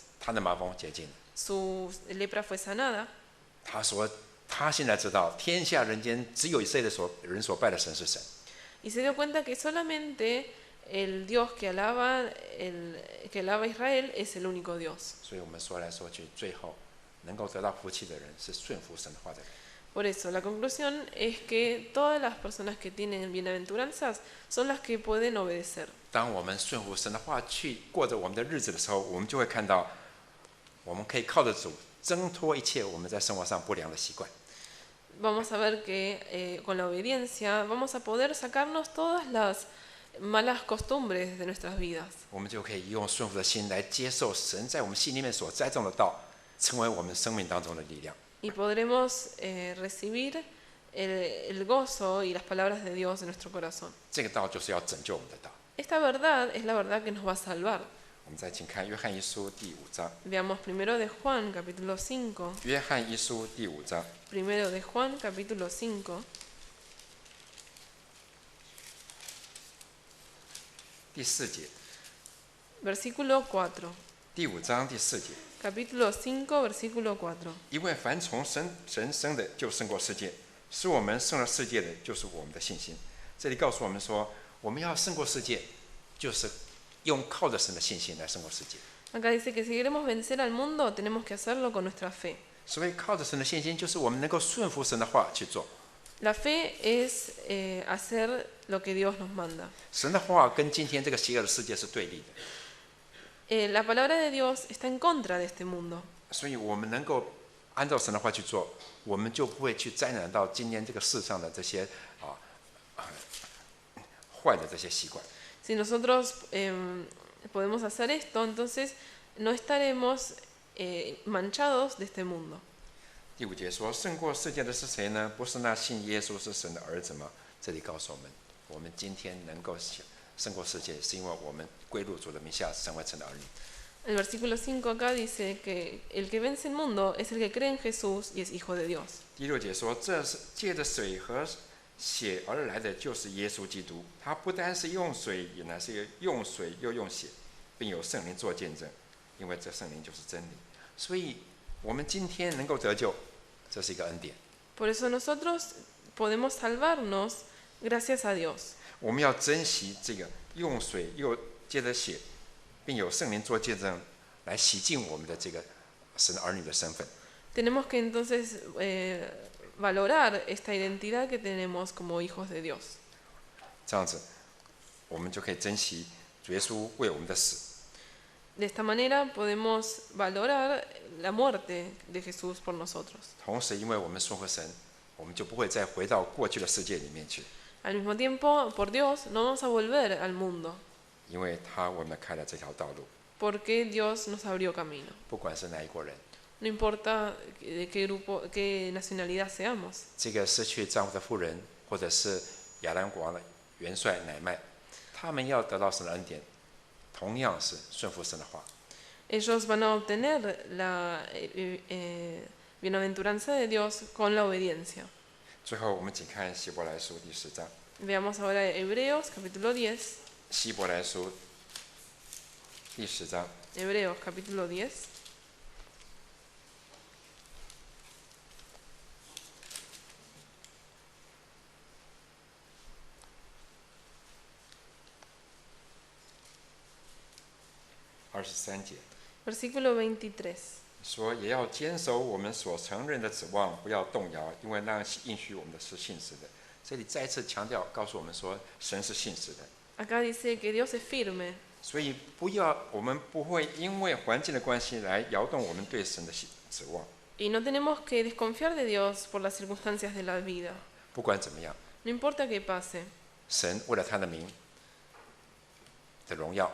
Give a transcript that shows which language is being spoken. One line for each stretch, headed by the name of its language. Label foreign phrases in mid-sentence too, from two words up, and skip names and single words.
Chinese: 他的麻风洁净了。
Spanish: Su lepra fue sanada.
Chinese: 他说，他现在知道天下人间只有以色列人所拜的神是神。
Spanish: Y se dio cuenta que solamente el Dios que alaba Israel es el único Dios.
Chinese: 所以我们说来说去，最后能够得到福气的人是顺服神的话的人。
Spanish: Por eso, la conclusión es que todas las personas que tienen bienaventuranzas son las que pueden obedecer.
Chinese: 当我们顺服神的话去过着我们的日子的时候，我们就会看到，我们可以靠着主挣脱一切我们在生活上不良的习惯。
Spanish: Vamos a ver que con la obediencia vamos a poder sacarnos todas las malas costumbres de nuestras vidas.
Chinese: 我们就可以用顺服的心来接受神在我们心里面所栽种的道，成为我们生命当中的力量。
Spanish: Y podremos recibir el gozo y las palabras de Dios en nuestro corazón.
Chinese: 这个道就是要拯救我们的道。
Spanish: Esta verdad es la verdad que nos va a salvar.
Chinese: 我们再请看约翰一书第5章。
Spanish: Veamos primero de Juan, capítulo 5.
Chinese: 约翰一书第5章
Spanish: Primero de Juan, capítulo 5,
Chinese: 第4节，
Spanish: versículo 4.
Chinese: 第5章第4节。
Spanish: Capítulo 5, versículo 4.
Chinese: 因为凡从神生的，就胜过世界；使我们胜了世界的，就是我们的信心。这里告诉我们说，我们要胜过世界，就是靠着神的信心来胜过世界。
Spanish: Acá dice que si queremos vencer al mundo, tenemos que hacerlo con nuestra fe.
Chinese: 所以靠着神的信心，就是我们能够顺服神的话去做。
Spanish: La fe es hacer lo que Dios nos manda.
Chinese: 神的话跟今天这个邪恶的世界是对立的，
Spanish: La palabra de Dios está en contra de este mundo.
Chinese: 所以我们能够按照神的话去做，我们就不会去沾染到今天这个世上的这些坏的这些习惯。
Spanish: Si nosotros podemos hacer esto, entonces no estaremos manchados de este mundo.
Chinese: 第5节说：“胜过世界的是谁呢？不是那信耶稣是神的儿子吗？” 这里告诉我们，我们今天能够胜过世界，是因为我们归入主的名下，成为神的儿女。
Spanish: El versículo 5 acá dice que el que vence el mundo es el que cree en Jesús y es hijo de Dios.
Chinese: 第6节说：“这是借着水和血而来的，就是耶稣基督。他不单是用水，也乃是用水又用血，并有圣灵做见证，因为这圣灵就是真理。所以，我们今天能够得救，这是一个恩典。
Spanish: Por eso nosotros podemos salvarnos gracias a Dios.
Chinese: 我们要珍惜这个用水又接着血，并有圣灵做见证，来洗净我们的这个神儿女的身份。
Spanish: Tenemos que entonces valorar esta identidad que tenemos como hijos de Dios.
Chinese: 这样子，我们就可以珍惜主耶稣为我们的死。
Spanish: De esta manera podemos valorar la muerte de Jesús por nosotros.
Chinese: 同时，因为我们顺服神，我们就不会再回到过去的世界里面去，
Spanish: Al mismo tiempo, por Dios, no vamos a volver al mundo,
Chinese: 因为他为我们开了这条道路。
Spanish: porque Dios nos abrió camino.
Chinese: 不管是哪一国人，
Spanish: No importa de qué grupo, qué nacionalidad seamos.
Chinese: 这个失去丈夫的妇人，或者是亚兰国王的元帅乃麦，他们要得到神的恩典，同样是顺服神的话。
Spanish: Ellos van a obtener la bienaventuranza de Dios con la obediencia.
Chinese: 最后，我们请看希伯来书第10章。
Spanish: Veamos ahora Hebreos capítulo 10.
Chinese: 希伯来书第10章
Spanish: Hebreos capítulo 10.
Chinese: 23 节
Spanish: Versículo 23.
Chinese: 说：“也要坚守我们所承认的指望，不要动摇，因为那应许我们的是信实的。” 这里再次强调，告诉我们说，神是信实的。
Spanish: Acá dice que Dios es firme.
Chinese: 所以我们不会因为环境的关系来摇动我们对神的指望。
Spanish: Y no tenemos que desconfiar de Dios por las circunstancias de la vida.
Chinese: 不管怎么样，
Spanish: No importa qué pase.
Chinese: 神为了他的名的荣耀，